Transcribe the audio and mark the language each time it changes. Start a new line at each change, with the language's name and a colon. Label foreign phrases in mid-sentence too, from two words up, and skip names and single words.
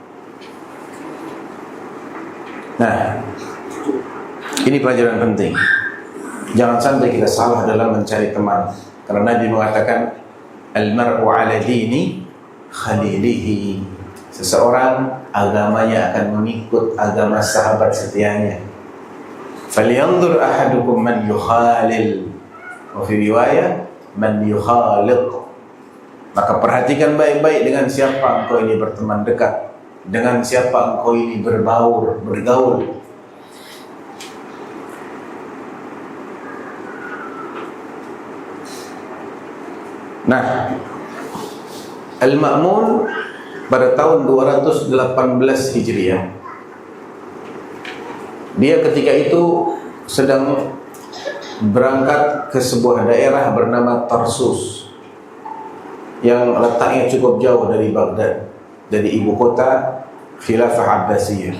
Indonesian: Nah, ini pelajaran penting. Jangan sampai kita salah dalam mencari teman, karena Nabi mengatakan
Arabic: المرء على دين خليله.
Indonesian: Seseorang agamanya akan mengikut agama sahabat setianya.
Arabic: فلينظر أحدكم من يخالل، وفي رواية من يخالد.
Indonesian: Maka perhatikan baik-baik dengan siapa engkau ini berteman dekat, dengan siapa engkau ini bergaul. Nah, Al-Ma'mun pada tahun 218 Hijriah, dia ketika itu sedang berangkat ke sebuah daerah bernama Tarsus yang letaknya cukup jauh dari Baghdad, dari ibu kota Khilafah Abbasiyah.